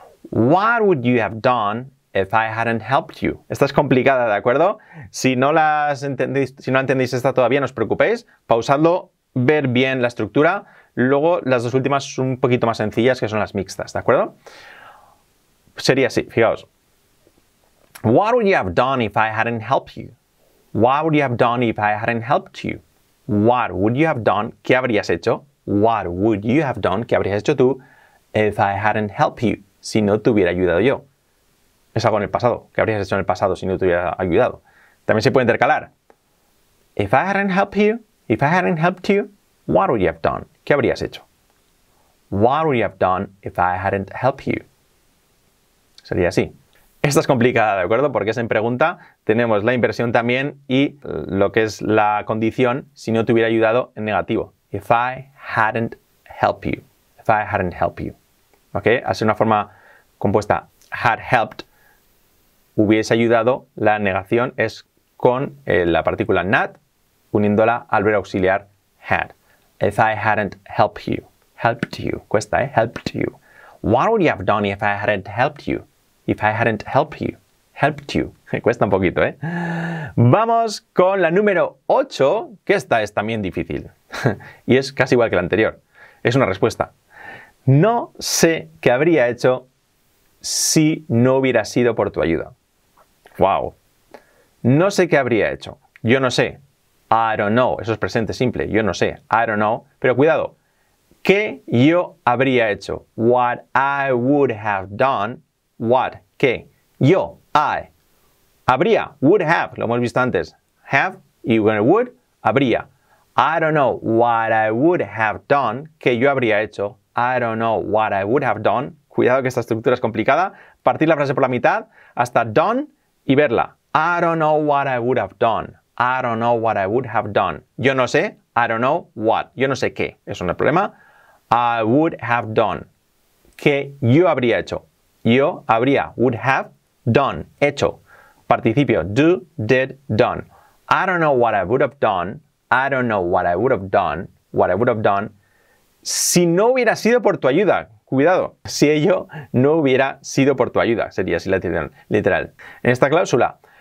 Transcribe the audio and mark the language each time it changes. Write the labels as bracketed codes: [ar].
[en] What would you have done if I hadn't helped you? [es] Esta es complicada, ¿de acuerdo? Si no entendéis esta todavía, no os preocupéis. Pausadlo, ver bien la estructura. Luego, las dos últimas son un poquito más sencillas, que son las mixtas, ¿de acuerdo? Sería así, fijaos. [en] What would you have done if I hadn't helped you? What would you have done if I hadn't helped you? What would you have done? [es] ¿Qué habrías hecho? [en] What would you have done? [es] ¿Qué habrías hecho tú? [en] If I hadn't helped you. [es] Si no te hubiera ayudado yo. Es algo en el pasado. ¿Qué habrías hecho en el pasado si no te hubiera ayudado? También se puede intercalar. [en] If I hadn't helped you, what would you have done? [es] ¿Qué habrías hecho? [en] What would you have done if I hadn't helped you? [es] Sería así. Esta es complicada, ¿de acuerdo? Porque es en pregunta. Tenemos la inversión también y lo que es la condición si no te hubiera ayudado en negativo. [en] If I hadn't helped you. If I hadn't helped you. ¿Ok? [es] Así una forma compuesta. [en] Had helped. [es] Hubiese ayudado. La negación es con la partícula not uniéndola al verbo auxiliar had. [en] if I hadn't helped you. Helped you. [es] Cuesta, ¿eh? [en] Helped you. What would you have done if I hadn't helped you? If I hadn't helped you. Helped you. [es] Cuesta un poquito, ¿eh? Vamos con la número 8, que esta es también difícil. Y es casi igual que la anterior. Es una respuesta. No sé qué habría hecho si no hubiera sido por tu ayuda. Wow. No sé qué habría hecho. Yo no sé. [en] I don't know. [es] Eso es presente simple. Yo no sé. I don't know. Pero cuidado. ¿Qué yo habría hecho? [en] What I would have done. [es] What. ¿Qué? Yo. I. Habría. Would have. Lo hemos visto antes. Have. Y would. Habría. [en] I don't know what I would have done. [es] ¿Qué yo habría hecho? [en] I don't know what I would have done. [es] Cuidado que esta estructura es complicada. Partir la frase por la mitad hasta done y verla. [en] I don't know what I would have done. I don't know what I would have done. [es] Yo no sé. [en] I don't know what. [es] Yo no sé qué. Eso no es el problema. [en] I would have done. [es] ¿Qué yo habría hecho? Yo habría. [en] Would have done. [es] Hecho. Participio. [en] Do, did, done. I don't know what I would have done. I don't know what I would have done. What I would have done. [es] Si no hubiera sido por tu ayuda. Cuidado. Si ello no hubiera sido por tu ayuda. Sería así literal. En esta cláusula.